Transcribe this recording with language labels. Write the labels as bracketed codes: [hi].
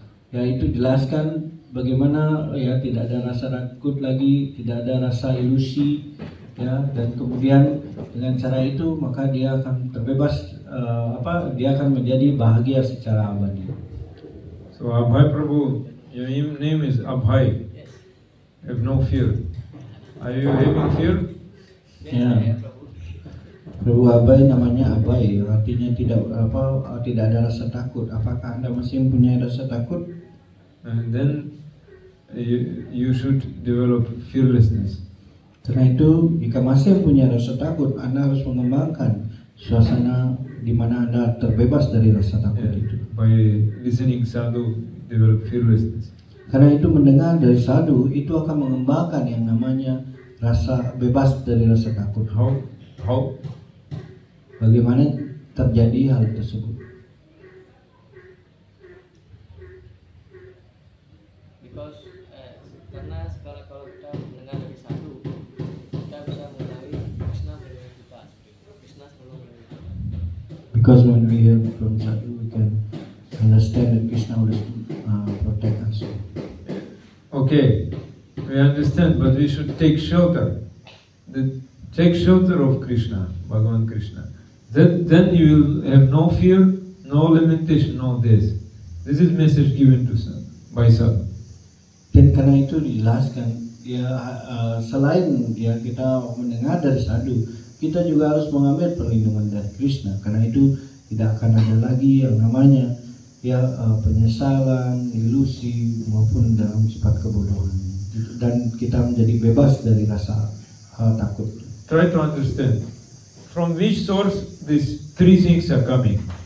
[id] Ya itu jelaskan bagaimana ya tidak ada rasa takut lagi, tidak ada rasa ilusi, ya, dan kemudian dengan cara itu maka dia akan terbebas, dia akan menjadi bahagia secara abadi. [en] So Abhay Prabhu, your name is Abhay. Have no fear. Are you having fear? [id] Ya. Prabhu Abhay namanya Abhay, artinya tidak ada rasa takut. Apakah Anda masih mempunyai rasa takut? [en] And then you should develop fearlessness. [id] Karena itu, jika masih punya rasa takut, Anda harus mengembangkan suasana di mana Anda terbebas dari rasa takut itu. [en] By listening sadhu, develop fearlessness. [id] Karena itu mendengar dari sadhu itu akan mengembangkan yang namanya rasa bebas dari rasa takut. [en] How? [id] Bagaimana terjadi hal tersebut? Because karena kalau kita mendengar dari sadhu, kita bisa mengenali Krishna melindungi kita. Krishna selalu melindungi kita. [en] Because when we hear from sadhu, we can understand that Krishna will protect us. Okay, we understand, but we should take shelter. Take shelter of Krishna, Bhagavan Krishna. Then you will have no fear, no limitation, no this. This is message given to by sadhu. [id] Dan karena itu dijelaskan, ya selain ya kita mendengar dari sadhu, kita juga harus mengambil perlindungan dari Krishna. Karena itu tidak akan ada lagi yang namanya ya penyesalan, ilusi maupun dalam sifat kebodohan. Dan kita menjadi bebas dari rasa takut. [en] Try to understand from which source these three things are coming.